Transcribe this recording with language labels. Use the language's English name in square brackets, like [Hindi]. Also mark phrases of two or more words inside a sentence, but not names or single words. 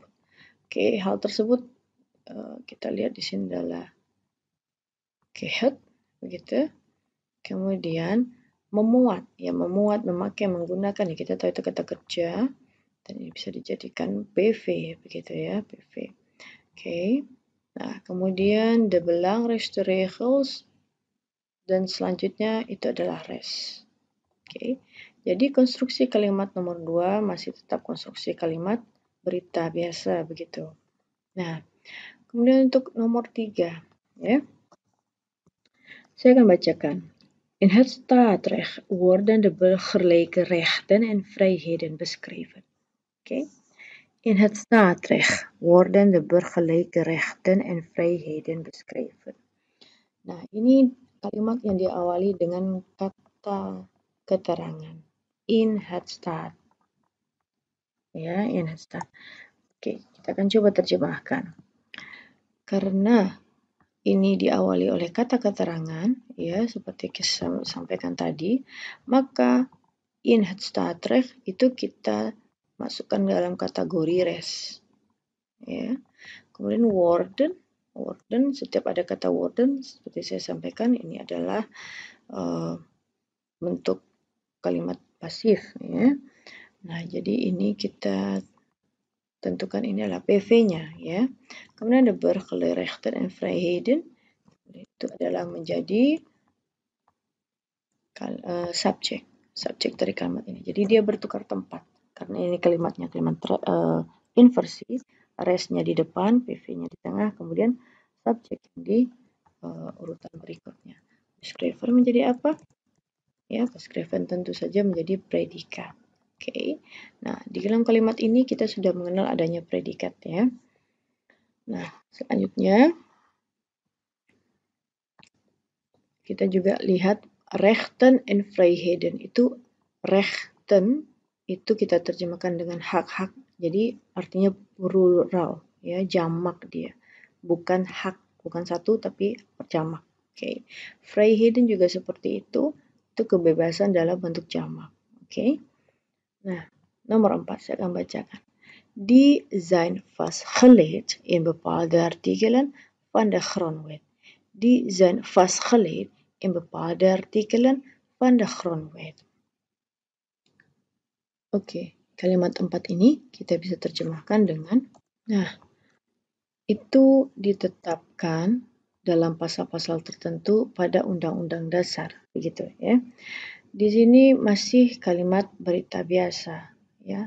[Indonesian] Oke, hal tersebut kita lihat di sini adalah het begitu. Kemudian memuat, ya memuat, memakai, menggunakan, ya kita tahu itu kata kerja dan ini bisa dijadikan PV begitu ya, PV. Oke. Nah, kemudian [Dutch] de belangrijkste regels [Indonesian] dan selanjutnya itu adalah res. Oke. Jadi konstruksi kalimat nomor 2 masih tetap konstruksi kalimat berita biasa begitu. Nah, kemudian untuk nomor 3 ya. Saya akan bacakan. [Dutch] In het staatsrecht worden de burgerlijke rechten en vrijheden beschreven. [Indonesian] Oke. [Dutch] In het staatsrecht worden de burgerlijke rechten en vrijheden beschreven. [Indonesian] Nah, ini kalimat yang diawali dengan kata keterangan. [Dutch] In het staat. Ya, in het staat. [Indonesian] Oke, kita akan coba terjemahkan. Karena ini diawali oleh kata keterangan, ya, seperti saya sampaikan tadi, maka [Dutch] in het staatsrecht [Indonesian] itu kita masukkan dalam kategori res. Ya. Kemudian worden, setiap ada kata worden, seperti saya sampaikan, ini adalah bentuk kalimat pasif. Ya. Nah, jadi ini kita tentukan ini adalah PV-nya ya. Kemudian ada [Dutch] burgerlijke rechten en vrijheden [Indonesian] itu adalah menjadi subjek dari kalimat ini. Jadi dia bertukar tempat karena ini kalimatnya kalimat inversi, resnya di depan, PV-nya di tengah, kemudian subjek di urutan berikutnya. Beschreven menjadi apa? Ya, beschreven tentu saja menjadi predikat. Oke. Nah, di dalam kalimat ini kita sudah mengenal adanya predikat ya. Nah, selanjutnya kita juga lihat [Dutch] rechten en vrijheden. [Indonesian] Itu rechten itu kita terjemahkan dengan hak-hak. Jadi artinya plural ya, jamak dia. Bukan hak, bukan satu tapi jamak. Oke. Vrijheden juga seperti itu kebebasan dalam bentuk jamak. Oke. Nah, nomor 4 saya akan bacakan. [Dutch] Die zijn vastgelegd in bepaalde artikelen van de grondwet. Die zijn vastgelegd in bepaalde artikelen van de grondwet. [Indonesian] Oke, kalimat 4 ini kita bisa terjemahkan dengan, nah, itu ditetapkan dalam pasal-pasal tertentu pada Undang-Undang Dasar, begitu ya. Di sini masih kalimat berita biasa, ya.